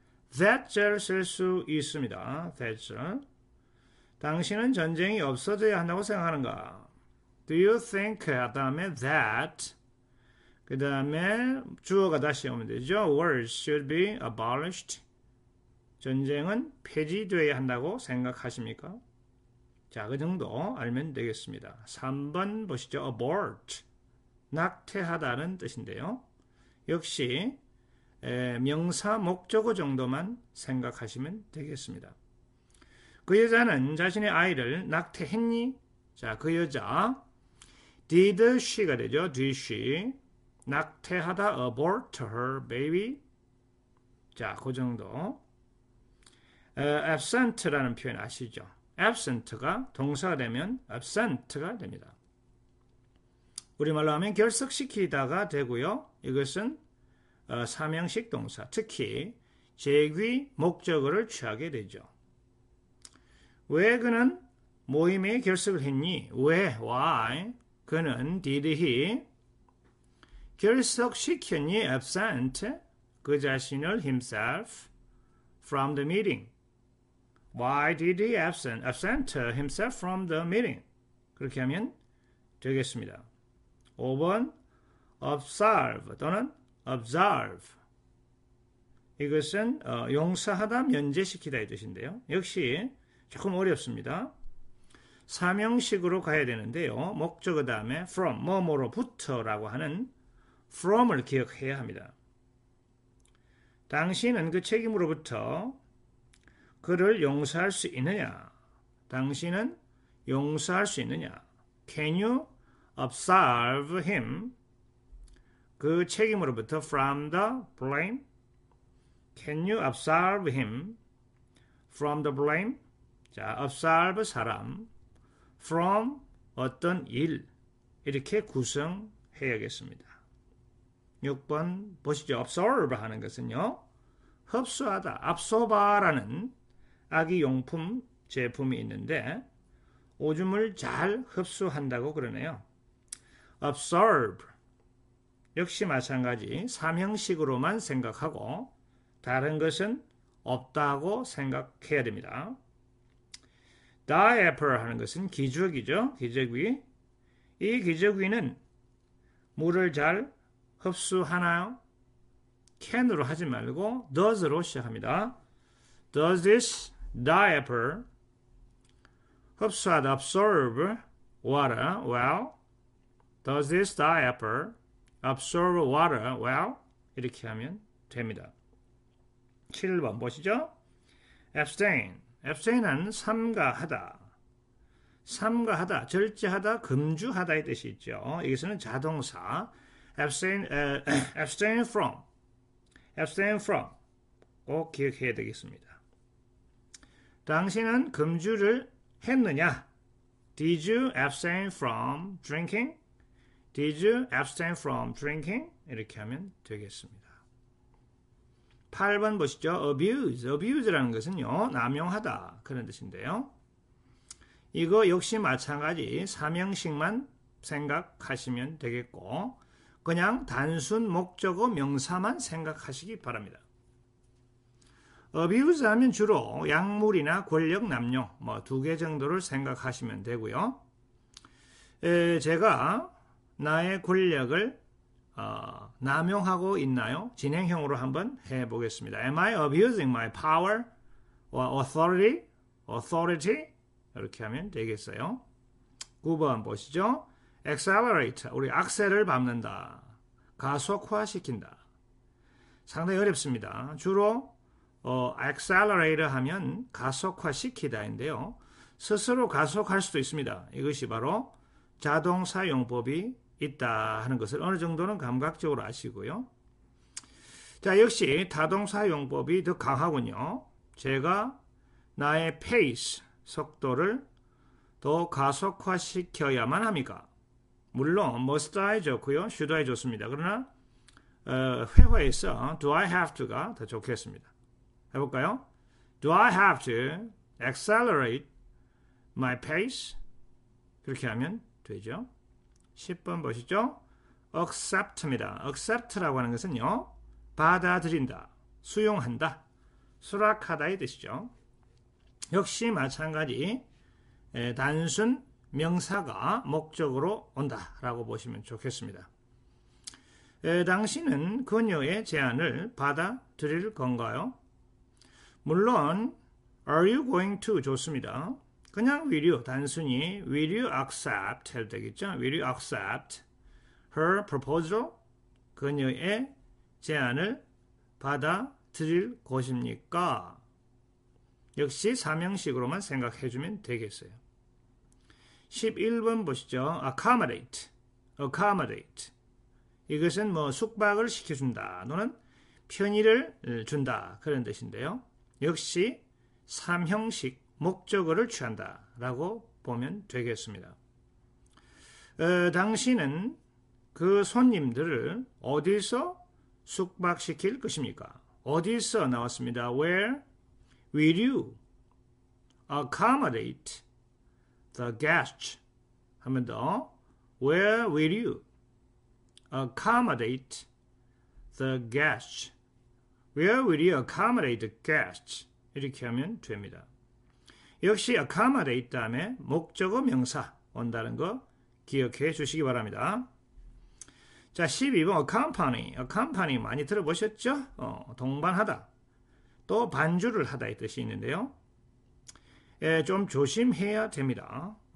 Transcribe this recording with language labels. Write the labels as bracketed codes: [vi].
[ko] that절 쓸 수 있습니다. that절. 당신은 전쟁이 없어져야 한다고 생각하는가? [en] Do you think, [ko] 다음에 that, 그 다음에 주어가 다시 오면 되죠. [en] Wars should be abolished. [ko] 전쟁은 폐지되어야 한다고 생각하십니까? 자, 그 정도 알면 되겠습니다. 3번 보시죠. abort. 낙태하다는 뜻인데요. 역시 명사 목적어 정도만 생각하시면 되겠습니다. 그 여자는 자신의 아이를 낙태했니? 자, 그 여자 [en] did she [ko] 가 되죠. [en] did she [ko] 낙태하다 [en] abort her baby. [ko] 자, 그 정도. absent라는 표현 아시죠? absent가 동사가 되면 absent가 됩니다. 우리말로 하면 결석시키다가 되고요. 이것은 삼형식 동사, 특히 제귀 목적어를 취하게 되죠. 왜 그는 모임에 결석을 했니? 왜? [en] Why? [ko] 그는 [en] did he [ko] 결석시켰니? absent 그 자신을 [en] himself from the meeting. Why did he absent himself from the meeting? [ko] 그렇게 하면 되겠습니다. 5번 observe 또는 observe. 이것은 용사하다, 면제시키다 이 뜻인데요. 역시 조금 어렵습니다. 사명식으로 가야 되는데요. 목적어 다음에 from, 뭐뭐로부터라고 하는 from을 기억해야 합니다. 당신은 그 책임으로부터 그를 용서할 수 있느냐? 당신은 용서할 수 있느냐? [en] Can you absolve him? [ko] 그 책임으로부터 [en] from the blame? Can you absolve him from the blame? [ko] 자, absolve 사람, from 어떤 일 이렇게 구성해야겠습니다. 6번 보시죠. absorb 하는 것은요. 흡수하다, absorber라는 아기용품 제품이 있는데 오줌을 잘 흡수한다고 그러네요. absorb 역시 마찬가지 삼형식으로만 생각하고 다른 것은 없다고 생각해야 됩니다. diaper 하는 것은 기저귀죠. 기저귀. 이 기저귀는 물을 잘 흡수하나요? can으로 하지 말고 does로 시작합니다. [en] Does this diaper [ko] 흡수하다 [en] absorb water well? Does this diaper absorb water well? [ko] 이렇게 하면 됩니다. 7번 보시죠. abstain. abstain은 삼가하다. 삼가하다, 절제하다, 금주하다의 뜻이 있죠. 여기서는 자동사 abstain from. abstain from. 꼭 기억해야 되겠습니다. 당신은 금주를 했느냐? [en] Did you abstain from drinking? Did you abstain from drinking? [ko] 이렇게 하면 되겠습니다. 8번 보시죠. abuse. abuse라는 것은요. 남용하다 그런 뜻인데요. 이거 역시 마찬가지 삼형식만 생각하시면 되겠고 그냥 단순 목적어 명사만 생각하시기 바랍니다. abuse 하면 주로 약물이나 권력 남용 뭐 2개 정도를 생각하시면 되고요. 제가 나의 권력을 남용하고 있나요? 진행형으로 한번 해보겠습니다. [en] Am I abusing my power or authority? [ko] authority? 이렇게 하면 되겠어요. 9번 보시죠. accelerate. 우리 악셀을 밟는다. 가속화시킨다. 상당히 어렵습니다. 주로 accelerate 하면 가속화시키다인데요. 스스로 가속할 수도 있습니다. 이것이 바로 자동사 용법이 있다 하는 것을 어느 정도는 감각적으로 아시고요. 자, 역시 타동사 용법이 더 강하군요. 제가 나의 pace, 속도를 더 가속화시켜야만 합니까? 물론 must I 좋고요. should I 좋습니다. 그러나 회화에서 [en] do I have to [ko] 가 더 좋겠습니다. 해볼까요? [en] Do I have to accelerate my pace? [ko] 그렇게 하면 되죠. 10번 보시죠. accept입니다. accept라고 하는 것은요. 받아들인다, 수용한다, 수락하다의 뜻이죠. 역시 마찬가지 단순 명사가 목적으로 온다라고 보시면 좋겠습니다. 당신은 그녀의 제안을 받아들일 건가요? 물론 [en] Are you going to [ko] 좋습니다. 그냥 will you, 단순히 [en] will you accept [ko] 해도 되겠죠. [en] Will you accept her proposal? [ko] 그녀의 제안을 받아들일 것입니까? 역시 삼형식으로만 생각해주면 되겠어요. 11번 보시죠. accommodate. accommodate. 이것은 뭐 숙박을 시켜준다 또는 편의를 준다 그런 뜻인데요. 역시 삼형식 목적어를 취한다 라고 보면 되겠습니다. 당신은 그 손님들을 어디서 숙박시킬 것입니까? 어디서 나왔습니다. [en] Where will you accommodate the guests? [ko] 한 번 더. [en] Where will you accommodate the guests? Where will you accommodate the guests? [ko] 이렇게 하면 됩니다. 역시 accommodate 다음에 목적어 명사 온다는 거 기억해 주시기 바랍니다. 자, 12번 accompany. accompany 많이 들어보셨죠? 동반하다. 또 반주를 하다 이 뜻이 있는데요. 좀 조심해야 됩니다.